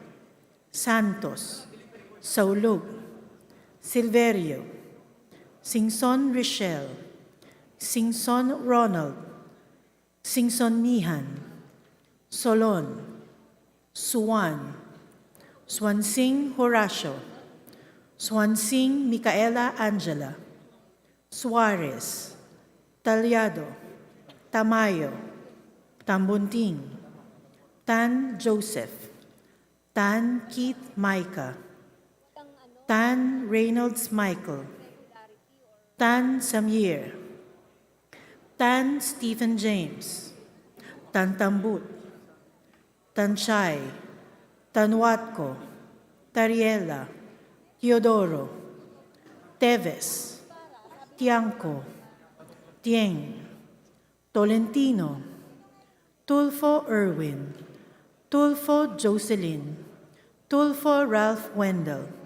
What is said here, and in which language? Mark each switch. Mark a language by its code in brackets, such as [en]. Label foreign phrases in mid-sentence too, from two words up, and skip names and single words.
[en] Santos, Saulog, Silverio, Singson Richelle, Singson Ronald, Singson Nihan, Solon, Suwan, Swansing Horacio, Swansing Micaela Angela, Suarez, Talyado, Tamayo, Tambunting, Tan Joseph, Tan Keith Micah, Tan Reynolds Michael, Tan Samir, Tan Stephen James, Tan Tambut, Tan Chay, Tanwatko, Tariela, Teodoro, Teves, Tiangco, Tieng, Tolentino, Tulfo Irwin, Tulfo Jocelyn, Tulfo Ralph Wendell,